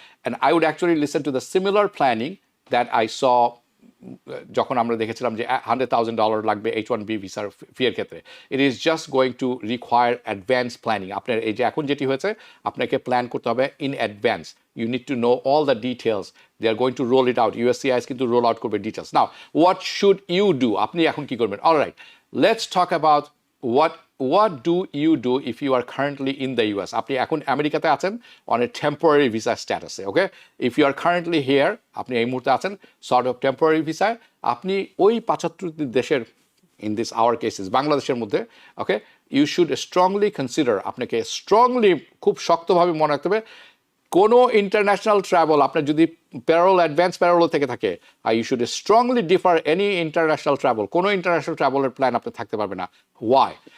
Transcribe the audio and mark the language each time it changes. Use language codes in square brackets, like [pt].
[en] And I would actually listen to the similar planning that I saw [bn] যখন আমরা দেখেছিলাম যে $100,000 লাগবে H1B ভিসার ফিয়ের ক্ষেত্রে। [en] It is just going to require advance planning. [bn] আপনার এই যে এখন যেটি হয়েছে, আপনাকে প্ল্যান করতে হবে in advance, [en] You need to know all the details, they are going to roll it out, USCIS কিন্তু roll out করবে details. Now what should you do, [bn] আপনি এখন কি করবেন? [en] Alright, let's talk about what do you do if you are currently in the US? [bn] আপনি এখন আমেরিকাতে আছেন [en] on a temporary visa status, okay? [bn] If you are currently here, আপনি এই মুহূর্তে আছেন sort of temporary visa, আপনি ওই 75টি দেশের, in this our cases বাংলাদেশের মধ্যে, okay, [en] you should strongly consider, [bn] আপনাকে স্ট্রংলি খুব শক্তভাবে মনে রাখতে হবে, কোনো ইন্টারন্যাশনাল ট্রাভেল আপনার যদি প্যারোল অ্যাডভান্স প্যারোল থেকে থাকে, [en] you should strongly defer any international travel, [bn] কোনো ইন্টারন্যাশনাল ট্রাভেলের প্ল্যান আপনার থাকতে পারবে না। ওয়াই?